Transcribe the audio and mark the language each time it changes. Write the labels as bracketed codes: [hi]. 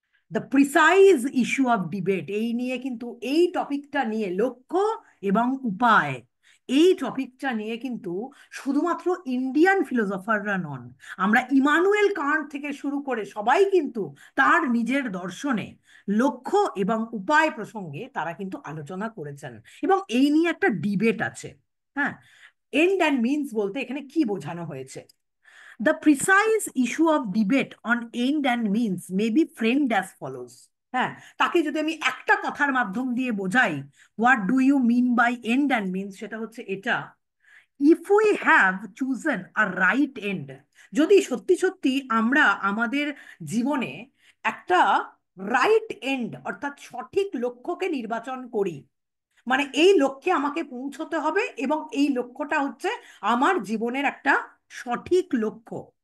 [en] the precise issue of debate, [bn] এই নিয়ে কিন্তু, এই টপিকটা নিয়ে, লক্ষ্য এবং উপায়, এই টপিকটা নিয়ে কিন্তু শুধুমাত্র ইন্ডিয়ান ফিলোসফাররা নন, আমরা ইমানুয়েল কান্ট থেকে শুরু করে সবাই কিন্তু তার নিজের দর্শনে লক্ষ্য এবং উপায় প্রসঙ্গে তারা কিন্তু আলোচনা করেছেন, এবং এই নিয়ে একটা ডিবেট আছে। হ্যাঁ, এন্ড অ্যান্ড মিনস বলতে এখানে কি বোঝানো হয়েছে? [en] The precise issue of debate on end and means may be framed as follows. [bn] হ্যাঁ, তাকে যদি আমি একটা কথার মাধ্যম দিয়ে বোঝাই, [en] what do you mean by end and means, [bn] সেটা হচ্ছে এটা: [en] if we have chosen a right end, [bn] যদি সত্যি সত্যি আমরা আমাদের জীবনে একটা রাইট এন্ড অর্থাৎ সঠিক লক্ষ্যকে নির্বাচন করি, মানে এই লক্ষ্যে আমাকে পৌঁছতে হবে এবং এই লক্ষ্যটা হচ্ছে আমার জীবনের একটা সঠিক লক্ষ্য।